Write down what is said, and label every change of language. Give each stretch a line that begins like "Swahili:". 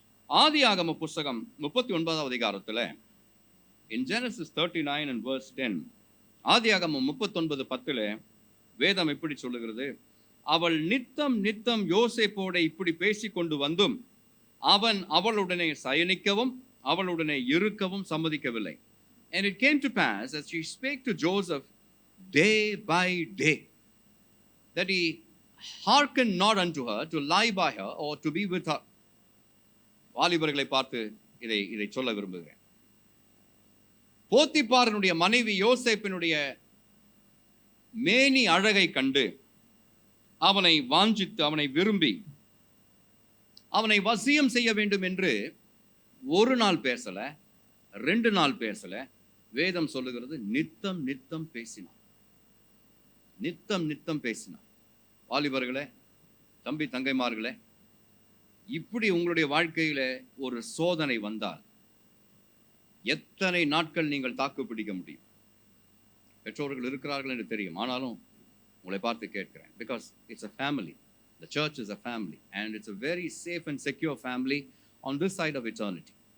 Tamil: ஆதியாகம புஸ்தகம் 39வது அதிகாரத்தில்
English: in Genesis 39 and verse 10,
Tamil: ஆதியாகமம் 39:10 வேதம் இப்படி சொல்லுகிறது, அவள் நித்தம் நித்தம் யோசேப்போட இப்படி பேசிக்கொண்டு வந்தும் அவன் அவளுடனே சயனிக்கவும் அவளுடனே இருக்கவும் சம்மதிக்கவில்லை.
English: And it came to pass as she spake to Joseph day by day that he hearkened not unto her to lie by her or to be with her.
Tamil: வாலிபர்களை பார்த்து இதை சொல்ல விரும்புகிறேன். போத்திபாரனுடைய மனைவி யோசேப்பினுடைய மேனி அழகை கண்டு அவனை வாஞ்சித்து அவனை விரும்பி அவனை வசியம் செய்ய வேண்டும் என்று ஒரு நாள் பேசல, 2 நாள் பேசல. வேதம் சொல்லுகிறது நித்தம் நித்தம் பேசினான், நித்தம் நித்தம் பேசினான். வாலிபர்களே, தம்பி தங்கைமார்களே, இப்படி உங்களுடைய வாழ்க்கையில ஒரு சோதனை வந்தால் எத்தனை நாட்கள் நீங்கள் தாக்கு பிடிக்க முடியும்? பெற்றோர்கள் இருக்கிறார்கள் என்று தெரியும், ஆனாலும் உங்களை பார்த்து கேட்கிறேன்.
English: Because it's a family. The church is a family and it's a very safe and secure family on this side of eternity.